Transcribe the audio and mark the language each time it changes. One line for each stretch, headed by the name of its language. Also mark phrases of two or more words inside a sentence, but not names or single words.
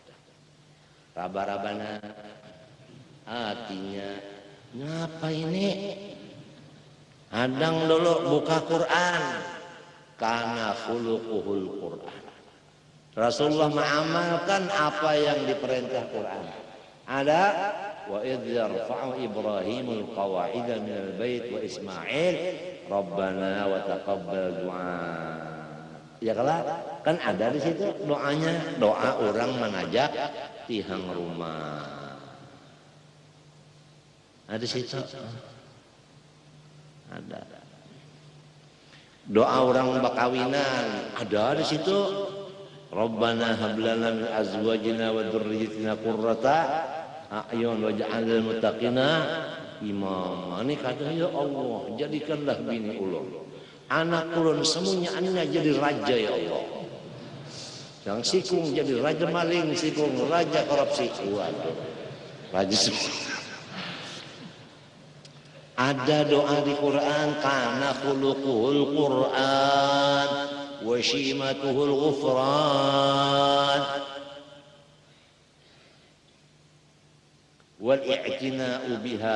Banjar: Raba-rabana hatinya. Ngapa ini? Hadang dulu buka Quran.
Arabic: كان خلقه القرآن.
Banjar: Rasulullah mengamalkan apa yang diperintah Quran.
Arabic: Ada وإذ يرفع إبراهيم القواعد من البيت وإسماعيل ربنا وتقبل دعاء.
Banjar: Ya kan ada di situ doanya, doa orang mengajak tihang rumah. Ada di situ. Ada. Doa orang bakawinan ada di situ.
Arabic: ربنا هب لنا من أزواجنا وذرياتنا قرة أعين واجعلنا للمتقين إماما.
Banjar: Ini kata ya Allah, jadikanlah bini ulun, anak ulun semuanya jadi raja ya Allah. Yang sikung jadi raja maling, sikung raja korupsi. Waduh. Raja semua. Ada doa di Quran,
Arabic: كان خلقه القرآن وشيمته الغفران والاعتناء بها.